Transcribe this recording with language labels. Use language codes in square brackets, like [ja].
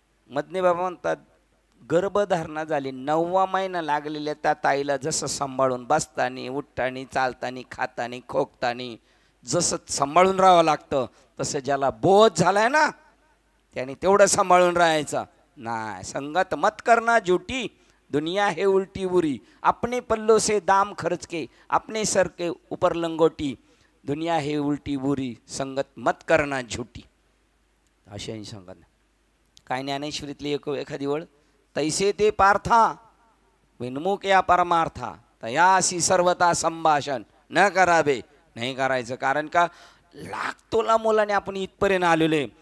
[mr] मधने बाबा म्हणतात गर्भधारणा झाली, 9वा महिना लागलेल्या त्या ताईला जसं सांभाळून बसतानी उठतानी चालतानी खातानी खोकतानी जसं सांभाळून राहावं लागतं, तसं ज्याला बोध झालाय ना त्याने तेवढं सांभाळून राहायचं नाही. [hi] संगत मत करना झूठी, दुनिया है उल्टी बुरी, अपने पल्लों से दाम खर्च के अपने सर के ऊपर लंगोटी, दुनिया है उल्टी बुरी, संगत मत करना झूठी. [mr] अशी संगत काय ज्ञानेश्वरीतली एखादी वळ, तैसे ते पार्था विनमुख या परमार्था, तयासी सर्वता संभाषण न करावे. नाही करायचं, कारण का लाख तोला मुलाने आपण इथपर्यंत आलेले.